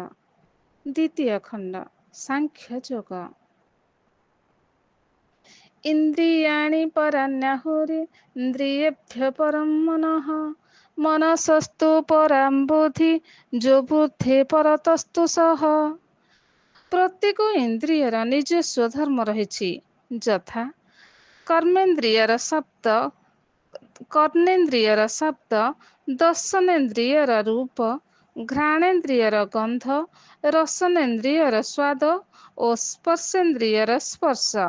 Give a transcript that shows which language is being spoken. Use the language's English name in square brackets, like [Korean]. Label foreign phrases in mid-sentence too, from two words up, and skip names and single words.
[Odia] ଦ୍ୱିତୀୟ ଖଣ୍ଡ ସାଂଖ୍ୟ ଯୋଗ। [Sanskrit] इंद्रियाणि पराण्याहुरि इंद्रियेभ्य परं मनः मनसस्तु परां बुद्धि जो बुद्धे परतस्तु सह। [Odia] ପ୍ରତ୍ୟେକ ଇନ୍ଦ୍ରିୟର ନିଜସ୍ୱ ଧର୍ମ ରହିଛି, ଯଥା କର୍ଣ୍ଣେନ୍ଦ୍ରିୟର ଶବ୍ଦ, ଦର୍ଶନେନ୍ଦ୍ରିୟର ରୂପ, ଘ୍ରାଣେନ୍ଦ୍ରିୟର ଗନ୍ଧ, ରସନେନ୍ଦ୍ରିୟର ସ୍ୱାଦ ଓ ସ୍ପର୍ଶେନ୍ଦ୍ରିୟର ସ୍ପର୍ଶ।